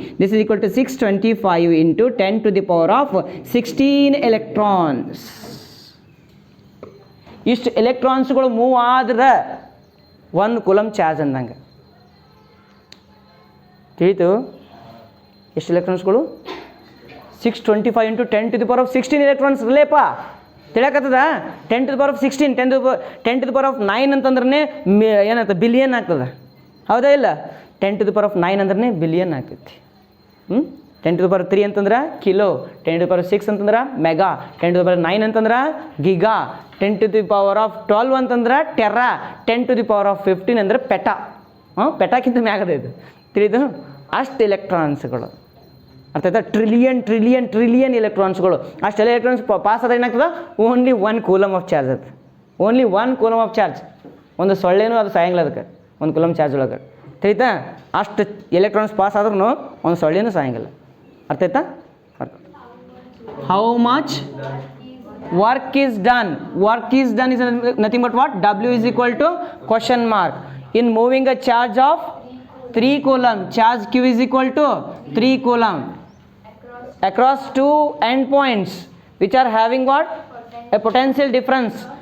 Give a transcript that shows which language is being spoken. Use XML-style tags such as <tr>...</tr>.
<en>This is equal to 625 into 10 to the power of 16 electrons.</en> <kn>ಇಷ್ಟು ಎಲೆಕ್ಟ್ರಾನ್ಸ್ಗಳು move ಆದ್ರೆ 1 coulomb charge ಅಂದಂಗೆ ತಿಳಿತು. ಎಷ್ಟು ಎಲೆಕ್ಟ್ರಾನ್ಸ್ಗಳು?</kn> <en>625 into 10 to the power of 16</en> <kn>electrons ಇರಲೇಪ್ಪ, ತಿಳಿಯಕತ್ತದ?</kn> <en>10 to the power of 16, 10 to the power of 9</en> <kn>ಅಂತಂದ್ರೆ ಏನಾಗ್ತದೆ? Billion ಆಗ್ತದೆ, ಹೌದಾ ಇಲ್ಲ? 10 to the power of 9 ಅಂದ್ರೆ ಬಿಲಿಯನ್ ಆಗ್ತೈತಿ. 10 to the power 3 ಅಂತಂದ್ರೆ ಕಿಲೋ, 10 to the power 6 ಅಂತಂದ್ರೆ ಮೆಗಾ, 10 to the power 9 ಅಂತಂದ್ರೆ giga, 10 to the power of 12 ಅಂತಂದ್ರೆ Terra, 10 to the power of 15 ಅಂದರೆ ಪೆಟಾ. ಪೆಟಾಕ್ಕಿಂತ ಮ್ಯಾಗದ ಇದು, ತಿಳಿದು? ಅಷ್ಟು ಎಲೆಕ್ಟ್ರಾನ್ಸ್ಗಳು, ಅರ್ಥ ಆಯ್ತಾ? ಟ್ರಿಲಿಯನ್ ಎಲೆಕ್ಟ್ರಾನ್ಸ್ಗಳು. ಅಷ್ಟೆಲ್ಲ ಎಲೆಕ್ಟ್ರಾನ್ಸ್ ಪಾಸ್ ಆದ್ರೆ ಏನಾಗ್ತದೆ?</kn> <en>only 1 coulomb of charge</en> <kn>ಅದು, ಓನ್ಲಿ 1 ಕೂಲಮ್ ಆಫ್ ಚಾರ್ಜ್. ಒಂದು ಸೊಳ್ಳೆನೂ ಅದು ಸಾಯಂಗಿಲ್ಲ ಅದಕ್ಕೆ 1 ಕೂಲಮ್ ಚಾರ್ಜ್ ಒಳಗೆ, ತಿಳಿತಾ? ಅಷ್ಟು ಎಲೆಕ್ಟ್ರಾನ್ಸ್ ಪಾಸ್ ಆದ್ರೂ ಒಂದು ಸೊಳ್ಳೆನೂ ಸಾಯಂಗಿಲ್ಲ, ಅರ್ಥ ಆಯ್ತಾ?</kn> <en>How much work is done is nothing but what? W is equal to question mark. In moving a charge of 3 coulomb, charge Q is equal to 3 coulomb across 2 endpoints which are having what? A potential difference.</en>